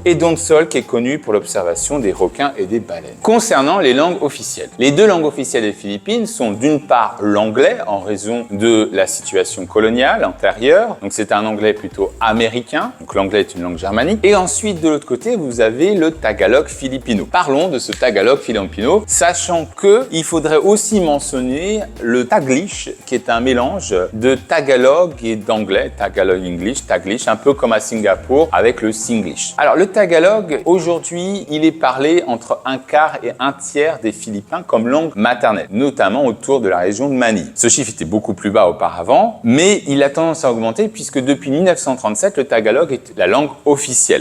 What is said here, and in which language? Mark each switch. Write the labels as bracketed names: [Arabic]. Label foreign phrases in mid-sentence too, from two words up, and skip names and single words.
[French] Et Donsol, qui est connu pour l'observation des requins et des baleines. Concernant les langues officielles. Les deux langues officielles des Philippines sont d'une part l'anglais, en raison de la situation coloniale antérieure. Donc c'est un anglais plutôt américain. Donc l'anglais est une langue germanique. Et ensuite, de l'autre côté, vous avez le tagalog filipino. Parlons de ce tagalog filipino, sachant que il faudrait aussi mentionner le taglish, qui est un mélange de tagalog et d'anglais, tagalog English, taglish, un peu comme à Singapour avec le singlish. Alors le tagalog, aujourd'hui, il est parlé entre un quart et un tiers des Philippins comme langue maternelle, notamment autour de la région de Manille. Ce chiffre était beaucoup plus bas auparavant, mais il a tendance à augmenter puisque depuis 1937, le tagalog est la langue officielle.